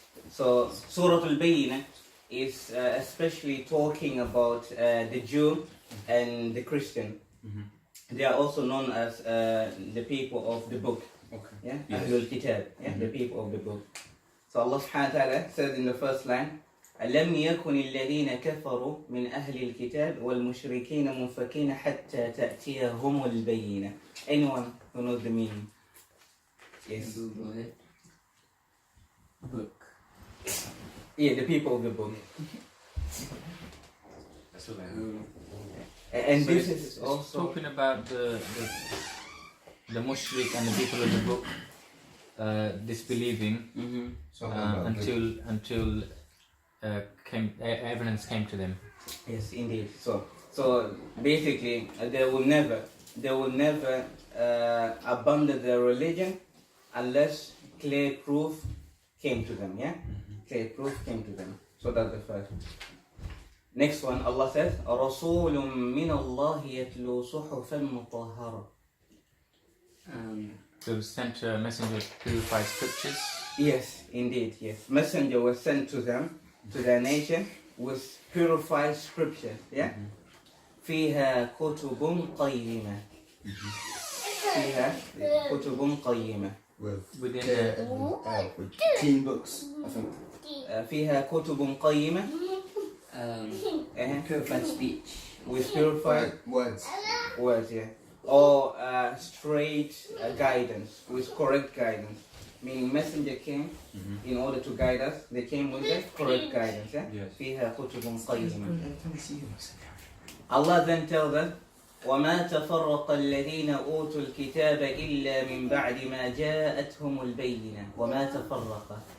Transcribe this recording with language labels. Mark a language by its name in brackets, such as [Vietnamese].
[English] So Surah Al-Bayyinah is especially talking about the Jew and the Christian. They are also known as the people of the book. Okay. Yeah, Yes. Ahlul Kitab, the people of the book. So Allah subhanahu wa ta'ala says in the first line, [Arabic] أَلَمْ يَكُنِ الَّذِينَ كَفَرُوا مِنْ أَهْلِ الْكِتَابِ وَالْمُشْرِكِينَ مُنْفَكِينَ حَتَّى تَأْتِيَهُمُ الْبَيِّنَةِ. [English] Anyone who knows the meaning? Yes. Book. Yeah, the people of the book. And So this it's is also talking about the mushrik and the people of the book disbelieving until evidence came to them. yes, indeed. So basically, they will never abandon their religion unless clear proof came to them. Yeah, clear proof came to them. So that's the first. Next one, Allah says, [Arabic] رَسُولٌ مِّنَ اللَّهِ يَتْلُو صُحُفًا مُطَهَّرًا. [English] They was sent a messenger to purify scriptures. Yes, indeed, yes. Messenger was sent to them, to their nation, with purified scripture. Yeah? [Arabic] فيها كتب قيمة. فيها كتب قيمة. [English] Within the with clean books, I think. [Arabic] فيها كتب قيمة. [English] Purified speech. With purified Words. words, yeah. Or straight guidance, with correct guidance. Meaning messenger came in order to guide us. They came with the correct guidance, yeah? Yes. [Arabic] فيها كتب قيمة. [English] Allah then tells us, [Arabic] وَمَا تَفَرَّقَ الَّذِينَ أُوتُوا الْكِتَابَ إِلَّا مِنْ بَعْدِ مَا جَاءَتْهُمُ الْبَيِّنَةُ وَمَا تَفَرَّقَ.